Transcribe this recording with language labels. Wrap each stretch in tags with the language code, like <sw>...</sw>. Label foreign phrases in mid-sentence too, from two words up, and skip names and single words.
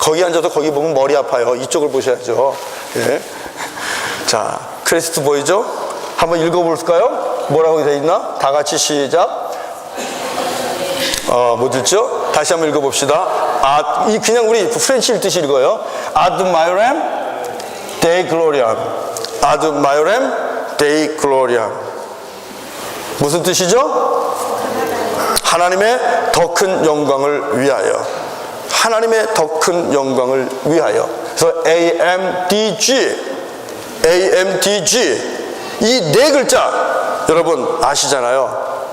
<ko>거기 앉아서 거기 보면 머리 아파요. 이쪽을 보셔야죠. 예. 자, 크리스트 보이죠? 한번 읽어볼까요? 뭐라고 되어 있나? 다 같이 시작. 못 읽죠? 다시 한번 읽어봅시다. 그냥 우리 프렌치 읽듯이 읽어요.</ko> <la>Ad maiorem Dei gloriam. Ad maiorem Dei gloriam.</la> <ko>무슨 뜻이죠? 하나님의 더 큰 영광을 위하여. 하나님의 더 큰 영광을 위하여. 그래서 AMDG, AMDG 이 네 글자 여러분 아시잖아요.</ko>